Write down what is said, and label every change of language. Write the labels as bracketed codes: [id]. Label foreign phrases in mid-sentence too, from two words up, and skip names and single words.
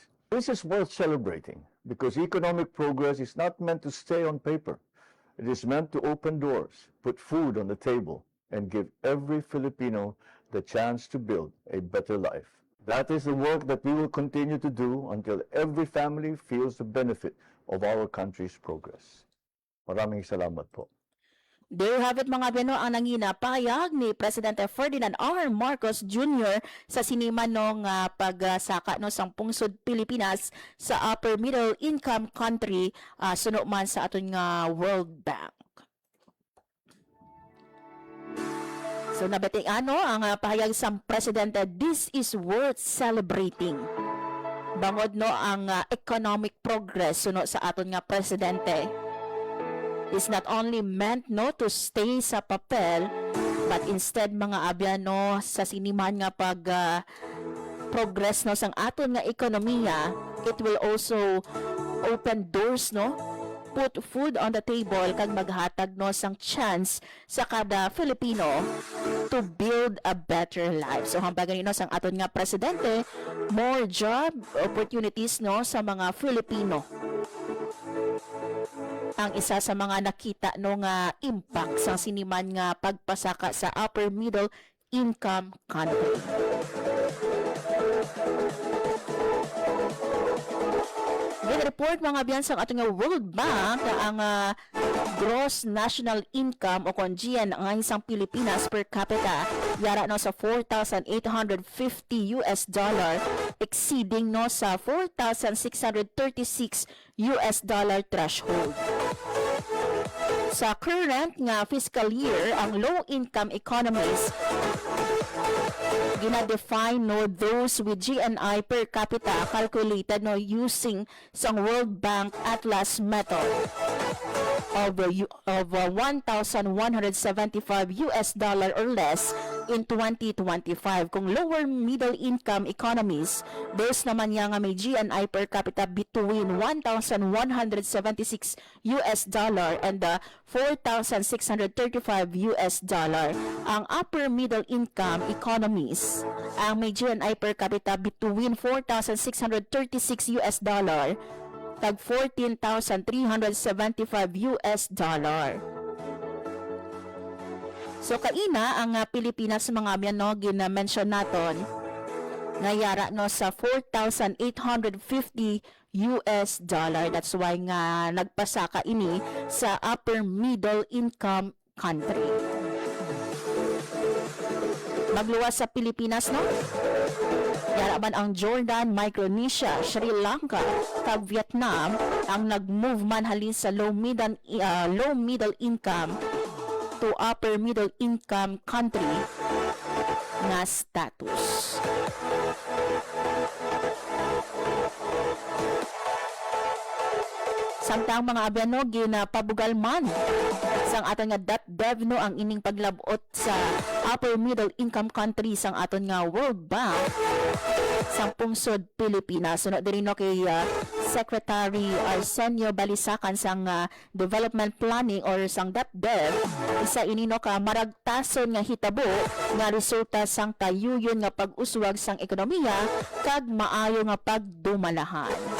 [en] This is worth celebrating because economic progress is not meant to stay on paper. It is meant to open doors, put food on the table, and give every Filipino the chance to build a better life. That is the work that we will continue to do until every family feels the benefit of our country's progress. [tl] Maraming salamat po. [en] There you have it [hil] mga beno ang nanginapayag ni Presidente Ferdinand R. Marcos Jr. sa siniman nung pagsaka no sang pungsod Pilipinas sa [en] upper middle income country [hil] suno man sa aton nga World Bank. So nabating ang pahayag sang Presidente, [en] this is worth celebrating. [hil] Bangod no ang [en] economic progress [hil] suno sa aton nga Presidente. [en] Is not only meant [hil] no [en] to stay [hil] sa papel, [en] but instead [hil] mga abyan no sa siniman nga pag progress no sang aton nga ekonomiya, [en] it will also open doors no, put food on the table [hil] kag maghatag no sang [en] chance [hil] sa kada [en] Filipino to build a better life. [hil] So hambagan no sang aton nga Presidente, [en] more job opportunities no [hil] sa mga [en] Filipino. [hil] Ang isa sa mga nakita no nga impact sa siniman nga pagpasaka sa [en] upper middle income country. With report [hil] mga biyan sa ating World Bank na ang [en] gross national income [hil] o kung GNI sang Pilipinas [en] per capita [hil] yara no sa $4,850 exceeding no sa $4,636 threshold. [en] Sa current nga fiscal year, ang low-income economies [hil] gina-define no [en] those with GNI per capita calculated no using sang World Bank Atlas method of $1,175 or less in 2025. Kung lower middle income economies, those [hil] naman nga may [en] GNI per capita between $1,176 and $4,635. Ang upper middle income economies, [hil] ang may [en] GNI per capita between $4,636 tag $14,375. [hil] So kaina ang Pilipinas mga amyan no gina-mention naton nga yara no sa $4,850. [en] That's why [hil] nga nagpasaka ini sa [en] upper middle income country. [hil] Magluwas sa Pilipinas no. Yara man ang Jordan, Micronesia, Sri Lanka, kag Vietnam ang nag-move man halin sa [en] low middle income to upper middle income country [hil] nga status. Samtang mga abyan ginapabugal man sang aton nga DepDev no ang ining paglabot sa [en] upper middle income country [hil] sang aton nga World Bank sang pungsod Pilipinas. Sunod din no kay Secretary Arsenio Balisacan sang Development Planning or sang DepDev, isa ini no ka maragtason nga hitabo nga resulta sang tayuyon nga pag-uswag sang ekonomiya kag maayo nga pagdumalahan.